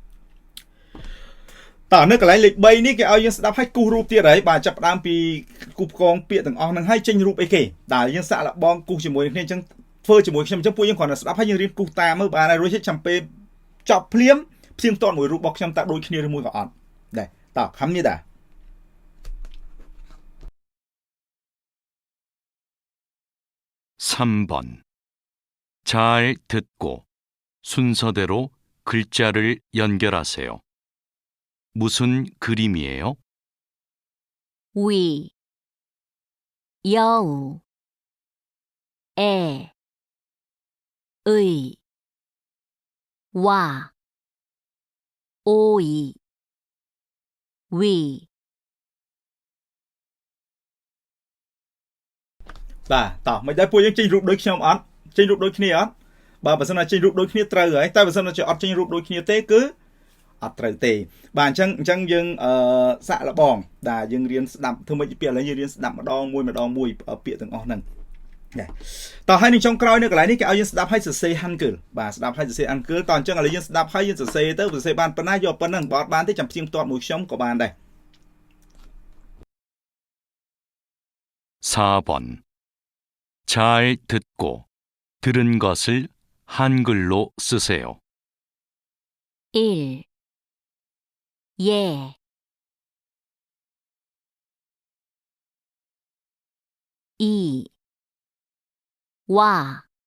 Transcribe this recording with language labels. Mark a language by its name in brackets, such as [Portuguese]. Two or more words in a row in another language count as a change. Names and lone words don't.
[Khmer] តនៅកន្លែងលេខ3នេះគេឲ្យយើងស្ដាប់ឲ្យគូសរូបទៀតហើយបាទចាប់ផ្ដើមពីគូសផ្គងពាក្យទាំងអស់ហ្នឹងឲ្យចេញរូបអីគេដែលយើងសាក់លបងគូសជាមួយគ្នាអញ្ចឹងធ្វើជាមួយខ្ញុំអញ្ចឹងពួកយើងគ្រាន់តែស្ដាប់ឲ្យយើងរៀនគូសតាមមើលបាទហើយរួចចាំពេលចប់ភ្លាមផ្ទៀងផ្ទាត់មួយរូបរបស់ខ្ញុំតើដូចគ្នាឬមួយក៏អត់ដែរតោះខំនេះដែរ [Korean] 3번. 잘 듣고 순서대로 글자를 연결하세요. 무슨 그림이에요? 위 여우 에 의 와 오이 위 [Khmer] បាទតោះមិនដែរពួកយើងចេញរូបដូចខ្ញុំអត់ចេញរូបដូចគ្នាអត់បើមិនសិនណាចេញរូបដូចគ្នាត្រូវហើយតែបើសិនណាជាអត់ចេញរូបដូចគ្នាទេគឺអត់ត្រូវទេបាទអញ្ចឹងយើងសាក់លបងដែលយើងរៀនស្ដាប់ធ្វើម៉េចពីឥឡូវយើងរៀនស្ដាប់ម្ដងមួយពាក្យទាំងអស់ហ្នឹងដែរតោះហើយនឹងចុងក្រោយនៅកន្លែងនេះគេឲ្យយើងស្ដាប់ឲ្យសរសេរ Hangul បាទស្ដាប់ឲ្យសរសេរ Hangul តោះអញ្ចឹងឥឡូវយើងស្ដាប់ឲ្យយើងសរសេរទៅសរសេរបានប៉ុណ្ណាយកប៉ុណ្ណឹងបើអត់បានទេចាំផ្ទៀងផ្ទាត់មួយខ្ញុំក៏បានដែរ [Korean] 4번. 잘 듣고 들은 것을 한글로 쓰세요. 1 예 2 와